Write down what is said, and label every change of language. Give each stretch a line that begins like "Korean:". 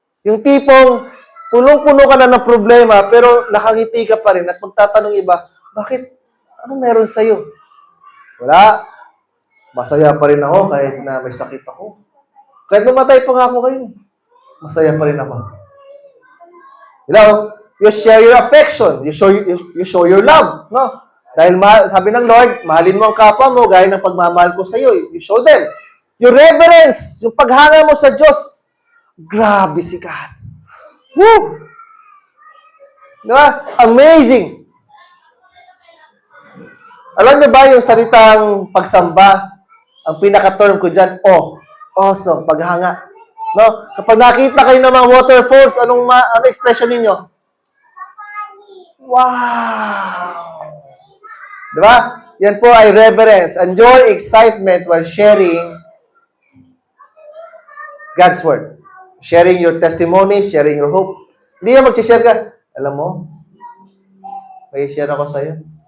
Filipino: Yung tipong, punong-puno ka na ng problema, pero nakangiti ka pa rin at magtatanong iba, bakit? Ano meron sa'yo? Wala. Masaya pa rin ako kahit na may sakit ako. Kahit namatay pa nga ako kayo, masaya pa rin ako.
English: Hello? You share your affection. You show your love.
Filipino: No? Dahil sabi ng Lord, mahalin mo ang kapwa mo gaya ng pagmamahal ko sa iyo.
English: You show them. Your reverence.
Filipino: Yung paghanga mo sa Diyos. Grabe si God. Woo! Diba? Amazing. Alam niyo ba yung salitang pagsamba? Ang pinaka-term ko dyan, awesome, paghanga. No? Kapag nakita kayo ng mga waterfalls, ano expression ninyo?
English: Wow!
Filipino: Diba? Yan po ay
English: reverence and your excitement while sharing God's Word. Sharing your testimony, sharing your hope.
Filipino: Hindi na mag-share ka. Alam mo, may share ako sa'yo.